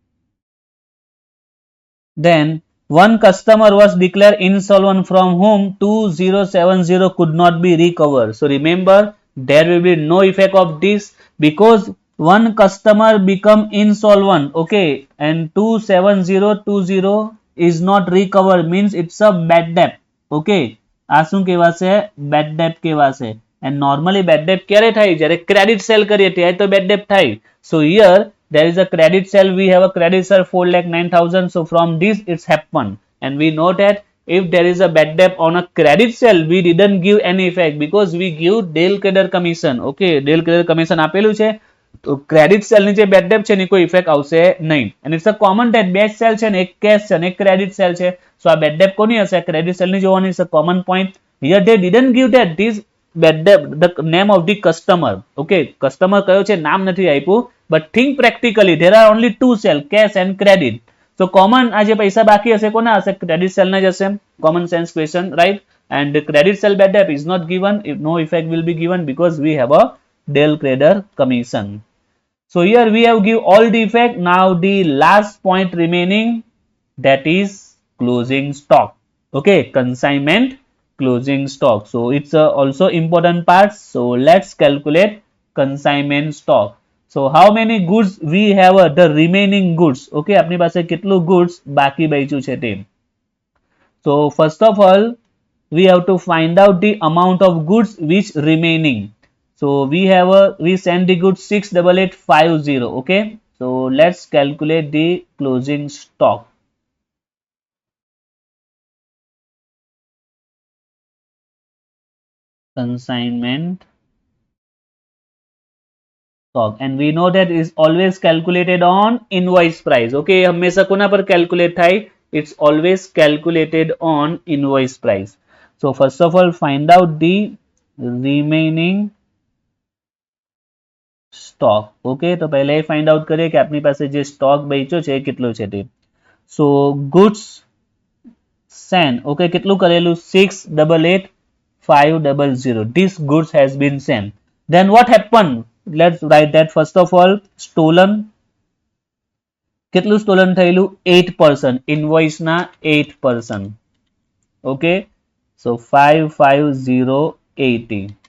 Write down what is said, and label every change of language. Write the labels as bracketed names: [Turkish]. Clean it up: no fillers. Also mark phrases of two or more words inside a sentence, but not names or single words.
[English] Then one customer was declared insolvent from whom 2,070 could not be recovered. So remember there will be no effect of this because one customer become insolvent. Okay, and 2,720 is not recovered means it's a bad debt. [Gujarati] Okay, આ શું કહેવાશે? [English] Bad debt કહેવાશે. And normally bad debt [Gujarati] ક્યારે થાય? જ્યારે [English] credit sale [Gujarati] કરીએ ત્યારે તો [English] bad debt [Gujarati] થાય. [English] So here there is a credit sale. We have a credit sale 4,09,000. So from this it's happened. And we know that if there is a bad debt on a credit sale, we didn't give any effect because we give Dale Credit commission. Okay, Dale Credit commission [Gujarati] આપેલું છે. તો [English] credit sale [Gujarati] ની જે [English] bad debt [Gujarati] છે એની કોઈ ઇફેક્ટ આવશે નહીં. [English] And it's a common debt. [Gujarati] બે સેલ છે ને એક કેશ છે ને એક [English] credit sale [Gujarati] છે. સો આ [English] bad debt [Gujarati] કોની હશે? [English] credit sale [Gujarati] ની જોવાની છે. [English] common point. હિયર they didn't give that this bad debt the name of the customer. [Gujarati] Okay, customer કયો છે નામ નથી આપ્યું. [English] But think practically there are only two sell, cash and credit. So common [Gujarati] આ જે પૈસા બાકી હશે કોના હશે? [English] credit sale [Gujarati] ના જ હશે. [English] Common sense question, right? And the credit sale bad debt is not given. If no effect will be given because we have a Dale Credit commission. So here we have give all the effect. Now the last point remaining, that is closing stock. Okay, consignment closing stock. So it's also important part. So let's calculate consignment stock. So how many goods we have the remaining goods? [Gujarati] Okay, આપની પાસે કેટલું goods બાકી બચ્યું છે તે. [English] So first of all we have to find out the amount of goods which remaining. So we send the goods 68850. Okay, so let's calculate the closing stock. Consignment stock, and we know that is always calculated on invoice price. [Gujarati] Okay, હંમેશા કોના પર calculate થાય? [English] it's always calculated on invoice price. So first of all, find out the remaining stock. [Gujarati] Okay, તો પહેલા એ [English] find out [Gujarati] કરીએ કે આપણી પાસે જે stock બચ્યો છે એ કેટલો છે તે. [English] So goods sent, [Gujarati] okay, કેટલું કરેલું 688,500. [English] This goods has been sent. Then what happened? Let's write that. First of all, stolen, [Gujarati] કેટલું stolen થયેલું 8%, invoice ના 8%. [English] Okay, so 55080.